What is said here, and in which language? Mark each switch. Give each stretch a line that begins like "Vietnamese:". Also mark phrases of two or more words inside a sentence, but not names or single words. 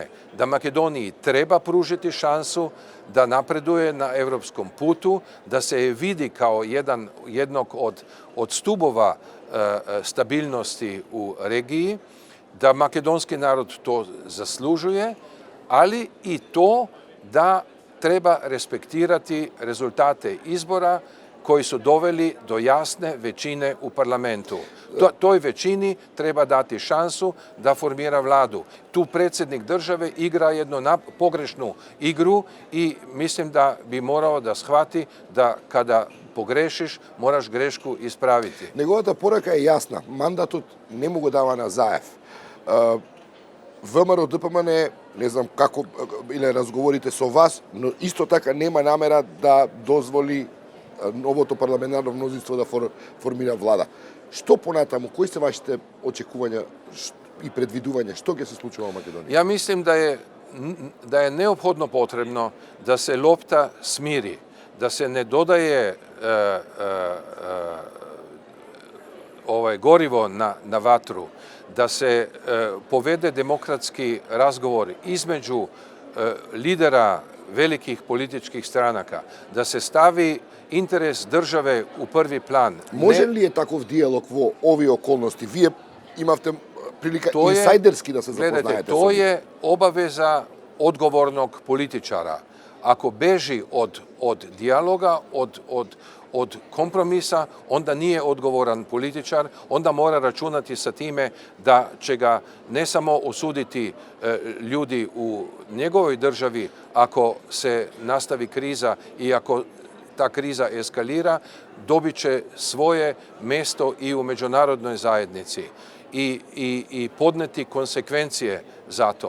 Croatian: da Makedoniji treba pružiti šansu da napreduje na evropskom putu, da se je vidi kao jednog od stubova stabilnosti u regiji, da makedonski narod to zaslužuje, ali i to da treba respektirati rezultate izbora koji su doveli do jasne većine u parlamentu. Toj većini treba dati šansu da formira vladu. Tu predsjednik države igra jednu pogrešnu igru i mislim da bi morao da shvati da kada pogrešiš, moraš grešku ispraviti.
Macedonian: Неговата порака е јасна. Мандатот не му го дава на Заев. ВМРО ДПМН, не знам како или разговорите со вас, но исто така нема намера да дозволи новото парламентарно мнозинство да формира влада. Што понатаму, кои се вашите очекувања и предвидувања, што ќе се случува во Македонија?
Croatian: Ja mislim da je neophodno potrebno da se lopta smiri, da se ne dodaje gorivo na vatru, da se povede demokratski razgovor između lidera velikih političkih stranaka, da se stavi interes države u prvi plan.
Macedonian: Може ли е таков диалог во овие околности? Вие имавте прилика инсайдерски да се запознаете со
Croatian: Gledajte, to je obaveza odgovornog političara. Ako beži od dijaloga, od kompromisa, onda nije odgovoran političar, onda mora računati sa time da će ga ne samo osuditi ljudi u njegovoj državi ako se nastavi kriza i ako ta kriza eskalira, dobit će svoje mesto i u međunarodnoj zajednici i podneti konsekvencije za to.